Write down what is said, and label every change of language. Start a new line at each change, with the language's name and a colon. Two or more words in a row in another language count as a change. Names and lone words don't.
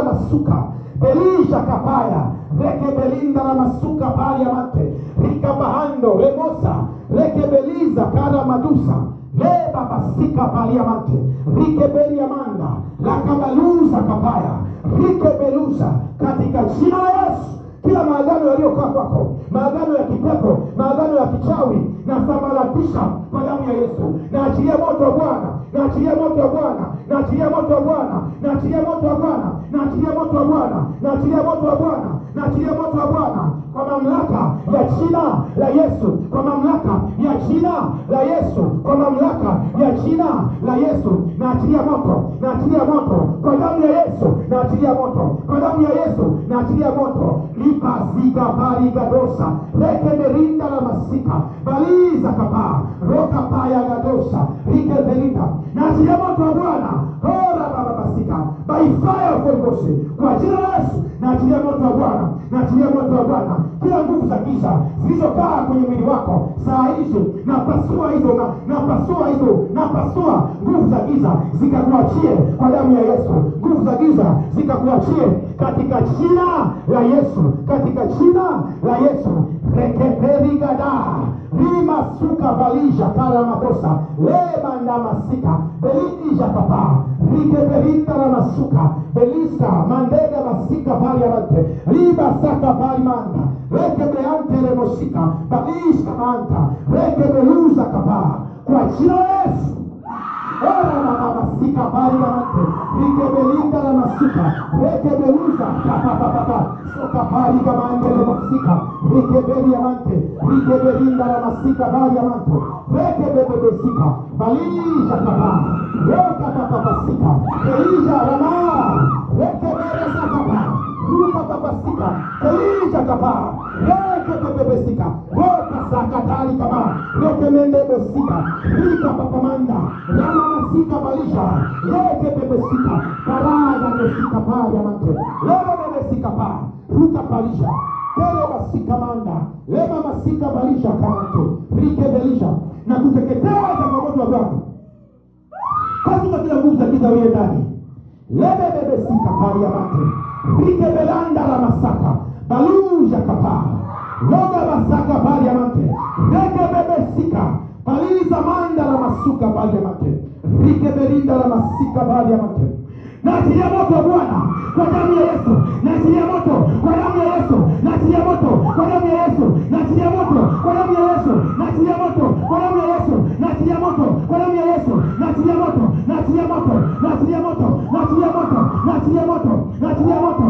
Swahili: masuka belisha kapaya reke belinda la masuka pali ya mate rika bahando remosa reke beliza kara madusa leba basika pali ya mate rike beli ya manda lakabaluza kapaya rike beluza katika jina la Yesu. Kila maagano yaliyokaa kwako, maagano ya kipepo, maagano ya kichawi, na sambaratisha kwa damu ya Yesu. Na achilia moto wa Bwana, na achilia moto wa Bwana, na achilia moto wa Bwana, na achilia moto wa Bwana, na achilia moto wa Bwana, na achilia moto wa Bwana, na achilia moto wa Bwana kwa mamlaka ya jina la Yesu, kwa mamlaka ya jina la Yesu, kwa mamlaka ya jina la Yesu. Na achilia moto, na achilia moto kwa damu ya Yesu, na achilia moto kwa damu ya Yesu, na achilia moto. Zika bali gadosa reke merinda la masika baliza kapa roka paya gadosa rike belinda na achilia moto wa Bwana hora baba basika
English: by fire of Holy Ghost
Swahili: kwa jina la Yesu. Na achilia moto wa Bwana, na achilia moto wa Bwana kila nguvu za giza zilizokaa kwenye mwili wako saa hizo, na pasua hizo, na pasua hizo, na pasua nguvu za giza zikakuachie kwa damu ya Yesu. Nguvu za giza zikakuachie katika jina la Yesu, katika jina la Yesu. Rekeperi gada lima suka balisha kara makosa leba na masika belini jakapa rikeperinda la masuka belisa mandega masika pali ya mante liba saka pali manda rekebeante remosika balisha manta rekebeluza kapa kwa jina la Yesu. Ora na masika pali ya mante rikebelinda la masuka rekebeluza kapa soka pali ya mante remosika rikebeli ya mante rikebelinda la masika pali ya mante rekebebesika balisha kapa roka papasika belisha rama rekebeleza kapa ruka papasika belisha kapa rekebebesika roka sakatali kapa rekemende bosika rika papamanda rama masika balisha rekebebesika karaga besika pali ya mante rekebebesika pa ruka balisha kele basika manda lema masika balisha kamante rikebelisha na kuteketeza kwa moto wa Bwana katika kila nguvu za giza uliye ndani. Lebebebesika pali ya mate rikebelanda la masaka baluja kapa loga masaka pali ya mate rekebebesika baliza manda la masuka pali ya mate rikebelinda la masika pali ya mate. Na achilia moto wa Bwana kwa damu ya Yesu, na achilia moto kwa damu ya Yesu, na achilia moto kwa damu ya Yesu, na achilia moto kwa damu ya Yesu, na achilia moto kwa damu ya Yesu, na achilia moto kwa damu ya Yesu, na achilia moto, na achilia moto, na achilia moto, na achilia moto, na achilia moto, na achilia moto.